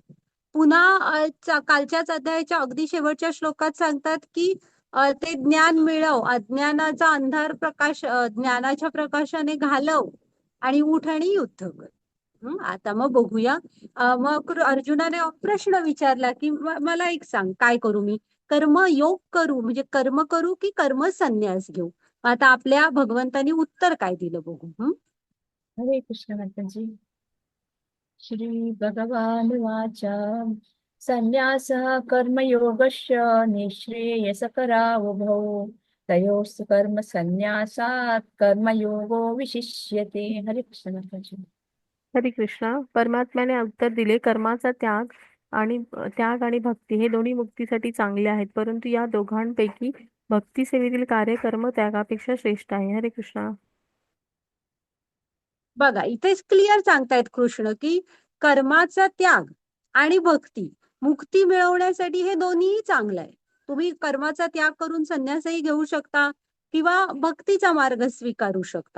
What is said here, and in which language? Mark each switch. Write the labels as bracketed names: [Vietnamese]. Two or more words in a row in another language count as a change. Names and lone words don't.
[Marathi] पुन्हा कालच्याच अध्यायाच्या अगदी शेवटच्या श्लोकात सांगतात की ते ज्ञान मिळव, अज्ञानाचा अंधार ज्ञानाच्या प्रकाशाने घालव आणि उठ आणि युद्ध कर. आता मग बघूया. मग अर्जुनाने प्रश्न विचारला की मला एक सांग, काय करू मी? कर्म योग करू म्हणजे कर्म करू की कर्म संन्यास घेऊ? आता आपल्या भगवंतानी उत्तर काय दिलं बघू. हरे कृष्ण माताजी. [Sanskrit] श्री भगवानुवाच संन्यासः कर्मयोगश्च निःश्रेयसकरा उभौ तयोस्तु कर्म संन्यासात् कर्मयोगो विशिष्यते. [Marathi] हरे कृष्ण माताजी. हरे कृष्णा. परमात्म्याने उत्तर दिले, कर्माचा त्याग आणि भक्ती हे दोन्ही मुक्तीसाठी चांगले आहेत, परंतु या दोघांपैकी भक्ती सेवेतील कार्य कर्म त्यागापेक्षा श्रेष्ठ आहे. हरे कृष्णा. बघा, इथेच क्लिअर सांगतायत कृष्ण की कर्माचा त्याग आणि भक्ती मुक्ती मिळवण्यासाठी हे दोन्ही चांगलं आहे. तुम्ही कर्माचा त्याग करून संन्यासही घेऊ शकता किंवा भक्तीचा मार्ग स्वीकारू शकता.